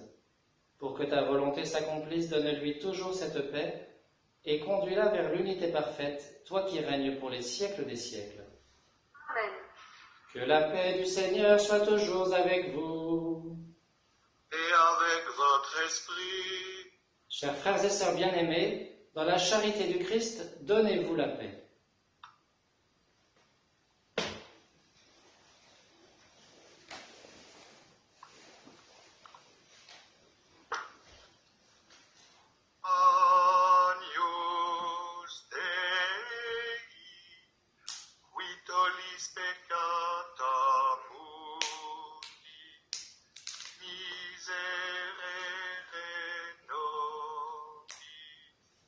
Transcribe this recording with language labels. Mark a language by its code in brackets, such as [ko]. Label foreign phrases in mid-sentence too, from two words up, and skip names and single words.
[fr] Pour que ta volonté s'accomplisse, donne-lui toujours cette paix et conduis-la vers l'unité parfaite, toi qui règnes pour les siècles des siècles. Amen. Que la paix du Seigneur soit toujours avec vous. Et avec votre esprit. Chers frères et sœurs bien-aimés, dans la charité du Christ, donnez-vous la paix. [la] Agnus Dei, qui tollis peccata mundi, miserere nobis.